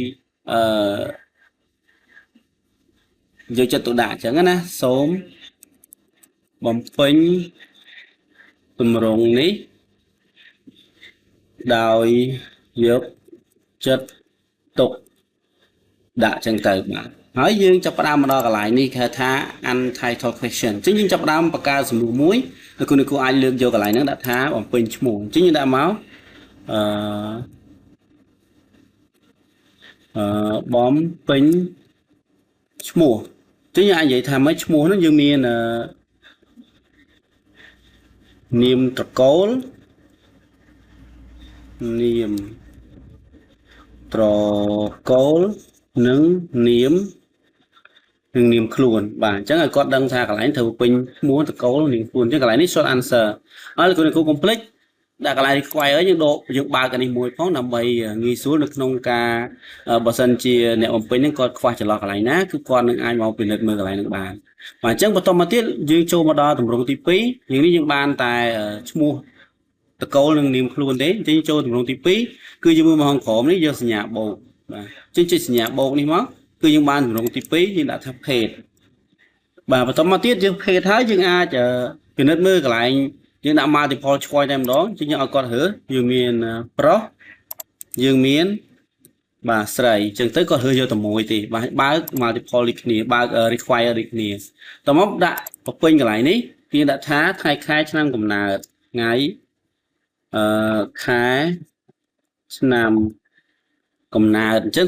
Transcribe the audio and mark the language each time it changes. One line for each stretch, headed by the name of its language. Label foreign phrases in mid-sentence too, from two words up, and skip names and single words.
Khmer: យកចិត្តទុកដាក់អញ្ចឹងណាសូមបំពេញទម្រង់នេះដោយយកចិត្តទុកដាក់ចឹងទៅបាទហើយយើងចាប់ផ្ដើមមកដល់កន្លែងនេះគេហៅថា
English: untitled question
Khmer: អញ្ចឹងយើងចាប់ផ្ដើមបង្កើតសំណួរមួយហើយគ្រូអាចលើកយកកន្លែងហ្នឹងដាក់ថាបំពេញឈ្មោះអញ្ចឹងយើងដាក់មក បំពេញឈ្មោះអញ្ចឹងយើងអាចនិយាយថាម៉េចឈ្មោះហ្នឹងយើងមាននាមត្រកូលនាមត្រកូលនិងនាមខ្លួនបាទអញ្ចឹងឲ្យគាត់ដឹងថា កន្លែងត្រូវពេញឈ្មោះតកូលនាមខ្លួនអញ្ចឹងកន្លែងនេះ
English: short answer
Khmer: ហើយលោកគ្រូ complete ដាក់កន្លែង require យើងបើកអានេះមួយផងដើម្បីងាយស្រួលនៅក្នុងការបើសិនជាអ្នកបំពេញហ្នឹងគាត់ខ្វះចន្លោះកន្លែងណាគឺគាត់នឹងអាចមកពិនិត្យមើលកន្លែងហ្នឹងបានបាទអញ្ចឹងបន្តមកទៀតយើងចូលមកដល់ទម្រង់ទី2យើងនេះយើង បានតែឈ្មោះតកូលនិងនាមខ្លួនទេអញ្ចឹងចូលទម្រង់ទី2គឺយើងមើលមកខាងក្រោមនេះយកសញ្ញាបូកបាទអញ្ចឹងចុចសញ្ញាបូកនេះមកគឺយើងបានទម្រង់ទី2យើងដាក់ថា page បាទបន្តមកទៀតយើង page ហើយយើងអាច ពិនិត្យមើលកន្លែងយើងដាក់
English: multiple choice
Khmer: តែម្ដងអញ្ចឹងយើងឲ្យគាត់រើសយើងមានប្រុសយើងមានបាទស្រីអញ្ចឹងទៅគាត់រើសយកតែមួយទេបាទបើក multiple ដូចគ្នាបើក require ដូចគ្នាតមកដាក់បំពេញកន្លែងនេះយើងដាក់ថាថ្ងៃខែឆ្នាំកំណើតថ្ងៃខែឆ្នាំកំណើតអញ្ចឹង